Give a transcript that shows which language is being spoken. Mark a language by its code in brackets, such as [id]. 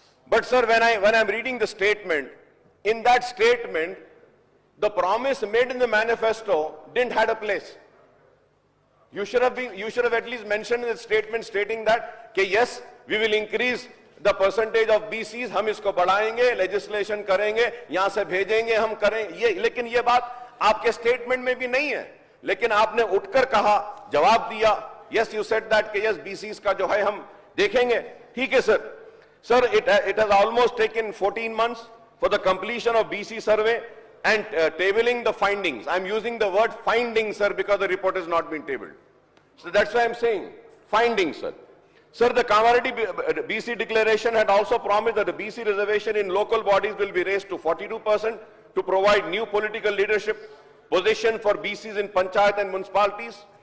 [en] But sir, when I'm reading the statement, in that statement, the promise made in the manifesto didn't have a place. You should have at least mentioned in the statement stating that, okay, yes, we will increase the percentage of BCs, [hi] हम इसको बढ़ाएंगे, legislation करेंगे, यहाँ से भेजेंगे, हम करें ये. लेकिन ये बात आपके स्टेटमेंट में भी नहीं है. लेकिन आपने उठकर कहा, जवाब दिया, [en] yes, you said that [hi] कि yes, BCs का जो है हम देखेंगे. ठीक है sir. [en] Sir, it has almost taken 14 months for the completion of BC survey and tabling the findings. I'm using the word findings, sir, because the report has not been tabled. So that's why I'm saying findings, sir. Sir, the Kamareddy BC declaration had also promised that the BC reservation in local bodies will be raised to 42% to provide new political leadership position for BCs in panchayat and municipalities.